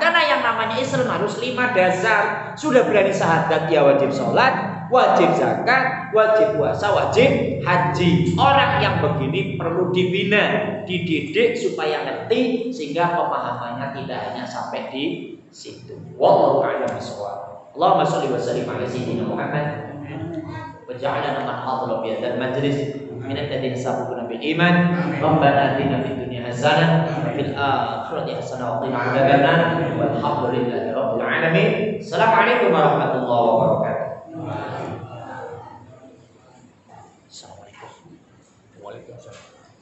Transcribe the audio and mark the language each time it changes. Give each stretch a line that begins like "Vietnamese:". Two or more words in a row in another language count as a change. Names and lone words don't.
Indonesian: Karena yang namanya Islam harus 5 dasar. Sudah berani syahadat, ya wajib sholat, wajib zakat, wajib puasa, wajib haji. Orang yang begini perlu dibina, dididik supaya ngerti, sehingga pemahamannya tidak hanya sampai di situ.
Arabic: والله أعلم بالصواب. اللهم صل وسلم على سيدنا محمد وجعلنا من حضر في هذا المجلس من الذين سبقونا بالإيمان. ربنا آتنا في الدنيا حسنة وفي الآخرة حسنة وقنا عذاب النار. والحمد لله رب العالمين. السلام عليكم ورحمة الله وبركاته. وعليكم السلام.